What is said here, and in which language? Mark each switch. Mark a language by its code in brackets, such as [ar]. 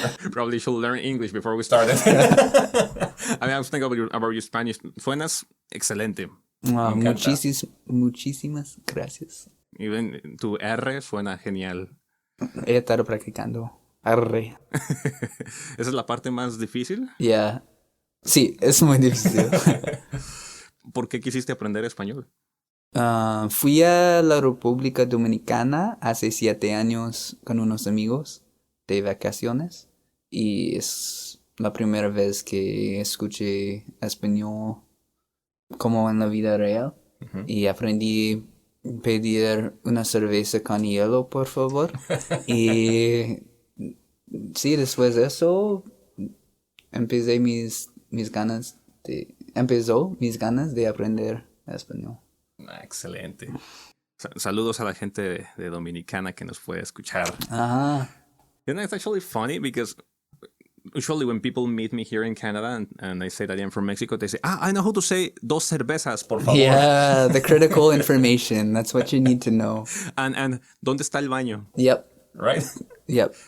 [en] Probably should learn English before we started. I was thinking about your Spanish. [es] Suenas excelente. Wow, muchísimas gracias. Even tu R suena genial. He estado practicando. Arre. ¿Esa es la parte más difícil? Yeah. Sí, es muy difícil. ¿Por qué quisiste aprender español? Fui a la República Dominicana hace 7 años con unos amigos de vacaciones y es la primera vez que escuché español como en la vida real. Uh-huh. Y aprendí a pedir una cerveza con hielo, por favor. Y sí, después de eso empezó mis ganas de aprender español. Excelente. Saludos a la gente de Dominicana que nos puede escuchar. Ajá. [en] And it's actually funny because usually when people meet me here in Canada and I say that I'm from Mexico, they say, I know how to say [es] dos cervezas, por favor. [en] Yeah, the critical information. That's what you need to know. [es] And ¿dónde está el baño? [en] Yep. Right? Yep.